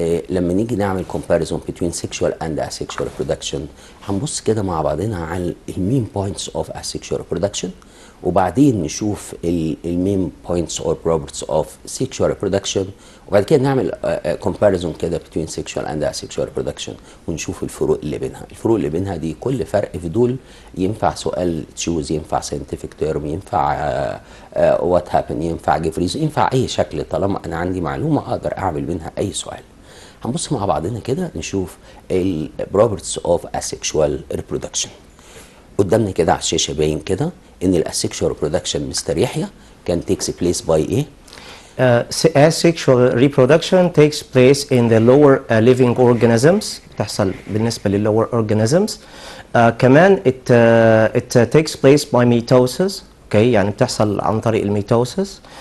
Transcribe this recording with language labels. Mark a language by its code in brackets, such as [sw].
[ar] لما نيجي نعمل [en] comparison between sexual and asexual reproduction [ar] هنبص كده مع بعضنا على المين [en] points of asexual reproduction، [ar] وبعدين نشوف المين [en] points or properties of sexual reproduction، [ar] وبعد كده نعمل comparison كده [en] between sexual and asexual reproduction [ar] ونشوف الفروق اللي بينها. الفروق اللي بينها دي كل فرق في دول ينفع سؤال تشوز، ينفع [en] scientific term، [ar] ينفع [en] what happened، [ar] ينفع [en] give reason، [ar] ينفع اي شكل طالما انا عندي معلومه اقدر اعمل منها اي سؤال. هنبص مع بعضنا كده نشوف ال [en] properties of asexual reproduction. [ar] قدامنا كده على الشاشه باين كده ان الاسexual reproduction مستر يحيى كان [en] takes place by [ar] ايه؟ [en] Asexual reproduction takes place in the lower living organisms. [ar] بتحصل بالنسبة لل [en] lower organisms. [ar] كمان [en] it takes place by mitosis. [ar] Okay, يعني بتحصل عن طريق الميتوسس.